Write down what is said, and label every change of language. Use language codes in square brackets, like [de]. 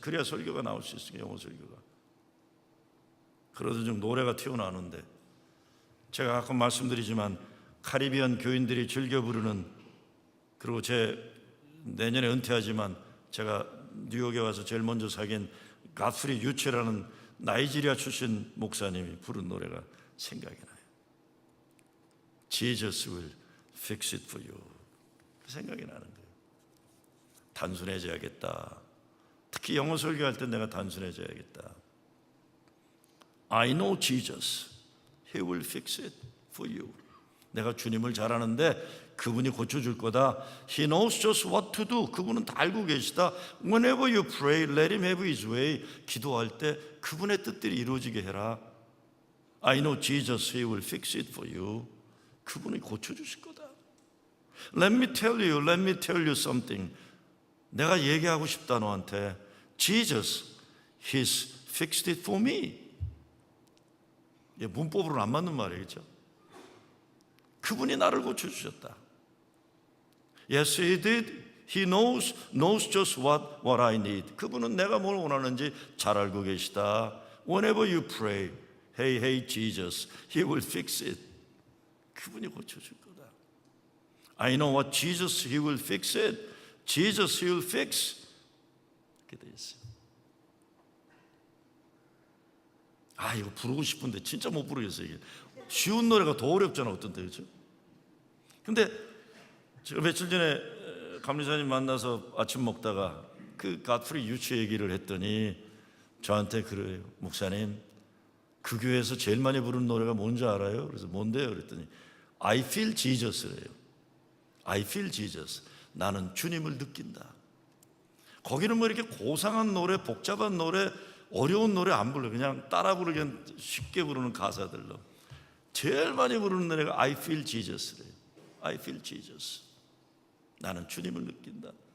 [ko] 그래야 설교가 나올 수 있어요, 영어 설교가. 그러던 중 노래가 튀어나오는데, 제가 가끔 말씀드리지만 카리비안 교인들이 즐겨 부르는, 그리고 내년에 은퇴하지만 제가 뉴욕에 와서 제일 먼저 사귄 가프리 유체라는 나이지리아 출신 목사님이 부른 노래가 생각이 나요. [en] Jesus will fix it for you. [ko] 생각이 나는 거예요. 단순해져야겠다. 특히 영어 설교할 때 내가 단순해져야겠다. [en] I know Jesus. He will fix it for you. [ko] 내가 주님을 잘 아는데 그분이 고쳐줄 거다. [en] He knows just what to do. [ko] 그분은 다 알고 계시다. [en] Whenever you pray, let him have his way. [ko] 기도할 때 그분의 뜻들이 이루어지게 해라. [en] I know Jesus, he will fix it for you. [ko] 그분이 고쳐주실 거다. [en] Let me tell you something. [ko] 내가 얘기하고 싶다 너한테. [en] Jesus, he's fixed it for me. [ko] 문법으로는 안 맞는 말이겠죠. 그분이 나를 고쳐주셨다. [en] Yes, he did. He knows just what I need. [ko] 그분은 내가 뭘 원하는지 잘 알고 계시다. [en] Whenever you pray, hey Jesus, he will fix it. [ko] 그분이 고쳐줄 거다. [en] I know what Jesus, he will fix it. Jesus, he will fix. [ko] 이렇게 돼 있어요. 이거 부르고 싶은데 진짜 못 부르겠어요. 이게 쉬운 노래가 더 어렵잖아, 어떤 때, 그렇죠? 근데 제가 며칠 전에 감리사님 만나서 아침 먹다가 그 가프리 유치 얘기를 했더니 저한테 그래요. 목사님, 그 교회에서 제일 많이 부르는 노래가 뭔지 알아요? 그래서 뭔데요? 그랬더니 [en] I feel Jesus [ko] 래요. [en] I feel Jesus. [ko] 나는 주님을 느낀다. 거기는 뭐 이렇게 고상한 노래, 복잡한 노래, 어려운 노래 안 불러요. 그냥 따라 부르기엔 쉽게 부르는 가사들로. 제일 많이 부르는 노래가 [en] I feel Jesus [ko] 래요. [en] I feel Jesus. [ko] 나는 주님을 느낀다.